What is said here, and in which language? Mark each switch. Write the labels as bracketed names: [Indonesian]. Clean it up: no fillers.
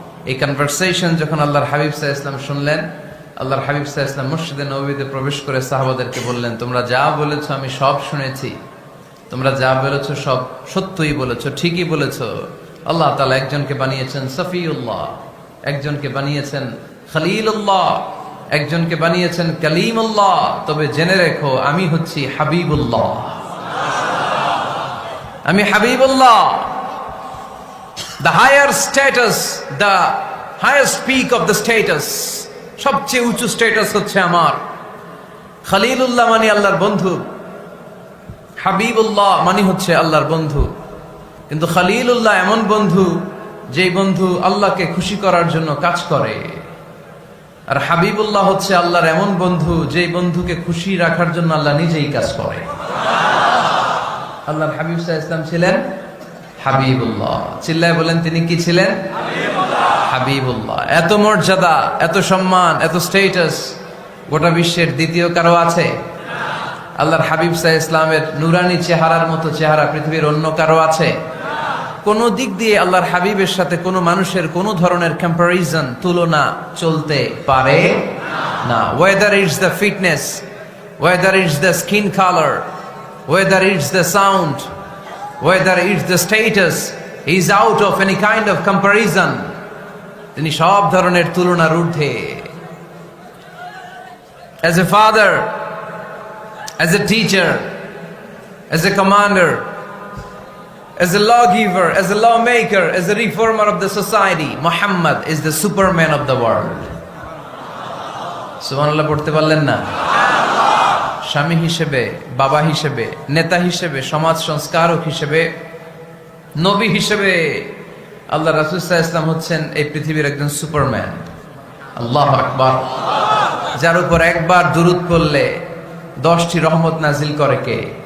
[Bangla] এই কনভারসেশন যখন আল্লাহর হাবিব সাল্লাল্লাহু আলাইহি ওয়াসাল্লাম শুনলেন, আল্লাহর হাবিব সাল্লাল্লাহু আলাইহি ওয়াসাল্লাম মসজিদে নববীতে প্রবেশ করে সাহাবাদেরকে বললেন, তোমরা যা বলেছো আমি সব শুনেছি, তোমরা যা বলেছো সব সত্যই বলেছো, ঠিকই বলেছো। আল্লাহ তাআলা একজনকে বানিয়েছেন সফিউল্লাহ, একজনকে বানিয়েছেন খলিলুল্লাহ, একজনকে বানিয়েছেন কালিমুল্লাহ। তবে জেনে রেখো আমি হচ্ছি হাবিবুল্লাহ, আমি Habibullah. [English] The higher status, the highest peak of the status, [Bangla] সবচেয়ে উঁচু স্ট্যাটাস হচ্ছে আমার। খলিলুল্লাহ মানে আল্লাহর বন্ধু, হাবিবুল্লাহ মানে হচ্ছে আল্লাহর বন্ধু। কিন্তু খলিলুল্লাহ এমন বন্ধু যেই বন্ধু আল্লাহকে খুশি করার জন্য কাজ করে, আর হাবিবুল্লাহ হচ্ছে আল্লাহর এমন বন্ধু যেই বন্ধুকে খুশি রাখার জন্য আল্লাহ নিজেই কাজ করে। আল্লাহর হাবিব সাল্লাল্লাহু আলাইহি ওয়াসাল্লাম ছিলেন হাবিবুল্লাহ। চিল্লায় বলেন তিনি কি ছিলেন? হাবিবুল্লাহ। এত মর্যাদা, এত সম্মান, এত স্ট্যাটাস গোটা বিশ্বের দ্বিতীয় কারো আছে? আল্লাহর হাবিব সাল্লাল্লাহু আলাইহি ইসলামের নুরানি চেহারার মতো চেহারা পৃথিবীর অন্য কারো আছে? কোন দিক দিয়ে আল্লাহর হাবিবের সাথে কোনো মানুষের কোনো ধরনের কম্পারিজন, তুলনা চলতে পারে না। [English] Whether it's the fitness, whether it's the skin colour, whether it's the sound, whether it's the status, he is out of any kind of comparison. [Bangla] তিনি সব ধরনের তুলনার ঊর্ধ্বে। [English] As a father, as a teacher, as a commander, as a lawgiver, as a lawmaker, as a reformer of the society, Muhammad is the superman of the world. [Bangla] সুবহানাল্লাহ পড়তে পারলেন না? স্বামী হিসেবে, বাবা হিসেবে, নেতা হিসেবে, সমাজ সংস্কারক হিসেবে, নবী হিসেবে আল্লাহ রাসূল সাল্লাল্লাহু আলাইহি ওয়াসাল্লাম হচ্ছেন এই পৃথিবীর একজন সুপারম্যান। আল্লাহু আকবার। যার উপর একবার দুরূদ পড়লে 10টি রহমত নাজিল করে কে?